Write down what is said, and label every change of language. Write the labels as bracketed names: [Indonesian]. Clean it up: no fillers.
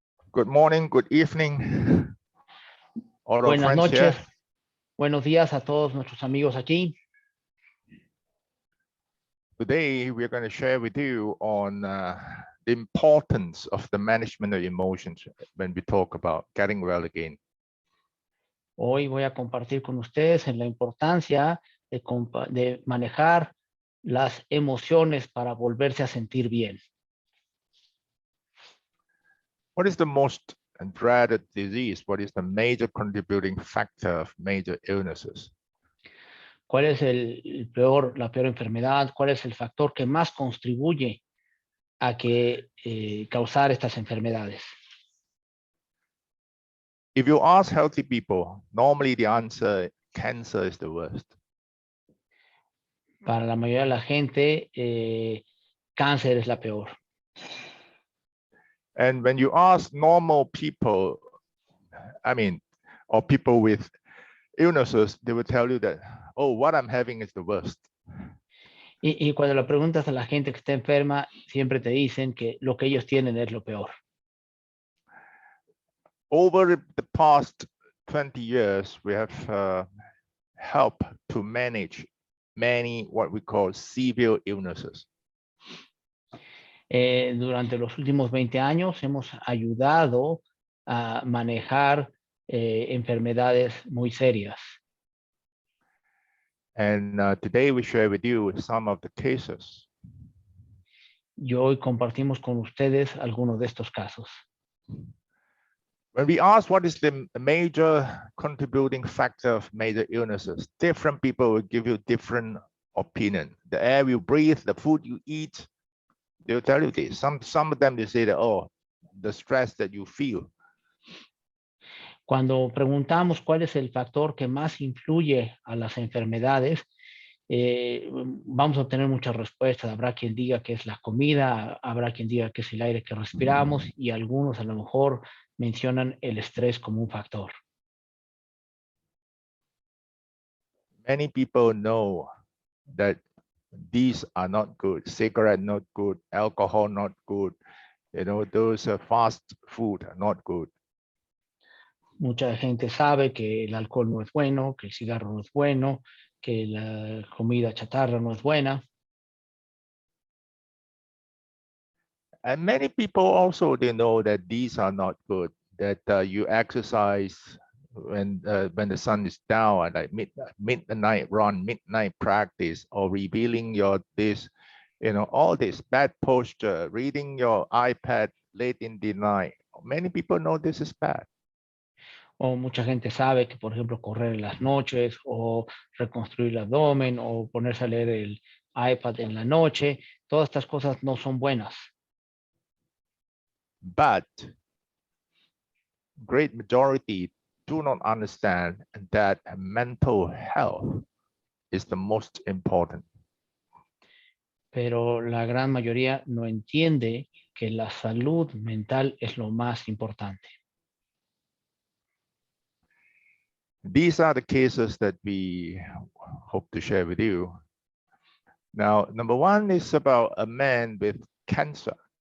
[English] Good morning, good evening, all our [Spanish] Buenas [English] friends here. [Spanish] noches, buenos días a todos nuestros amigos aquí. [English] Today, we're going to share with you on the importance of the management of emotions when we talk about getting well again. [Spanish] Hoy voy a compartir con ustedes en la importancia de manejar las emociones para volverse a sentir bien. [English] What is the most dreaded disease? What is the major contributing factor of major illnesses? [Spanish] ¿Cuál es la peor enfermedad? ¿Cuál es el factor que más contribuye a causar estas enfermedades? [English] If you ask healthy people, normally the answer, cancer is the worst. [Spanish] Para la mayoría de la gente, cáncer es la peor. [English] And when you ask normal people, or people with illnesses, they will tell you that, oh, what I'm having is the worst. [Spanish] Y cuando le preguntas a la gente que está enferma, siempre te dicen que lo que ellos tienen es lo peor. [English] Over the past 20 years, we have helped to manage many what we call severe illnesses. [Spanish] Durante los últimos 20 años hemos ayudado a manejar enfermedades muy serias. [English] And today we share with you some of the cases. [Spanish] Y hoy compartimos con ustedes algunos de estos casos. [English] When we ask what is the major contributing factor of major illnesses, different people will give you different opinion. The air you breathe, the food you eat, they'll tell you this. Some of them, they say that, oh, the stress that you feel. [Spanish] Cuando preguntamos cuál es el factor que más influye a las enfermedades, vamos a obtener muchas respuestas. Habrá quien diga que es la comida, habrá quien diga que es el aire que respiramos y algunos a lo mejor mencionan el estrés como un factor. [English] Many people know that these are not good. Cigarette not good, alcohol not good. You know, those fast food are not good. [Spanish] Mucha gente sabe que el alcohol no es bueno, que el cigarro no es bueno, que la comida chatarra no es buena. [English] And many people also, they know that these are not good, that you exercise when the sun is down, like midnight run, midnight practice, or revealing your this, you know, all this bad posture, reading your iPad late in the night. Many people know this is bad. [Spanish] O mucha gente sabe que, por ejemplo, correr en las noches o reconstruir el abdomen o ponerse a leer el iPad en la noche, todas estas cosas no son buenas. [English] But great majority do not understand that mental health is the most important. [Spanish] Pero la gran mayoría no entiende que la salud mental es lo más importante. [English] These are the cases that we hope to share with you. Now, number one is about a man with cancer.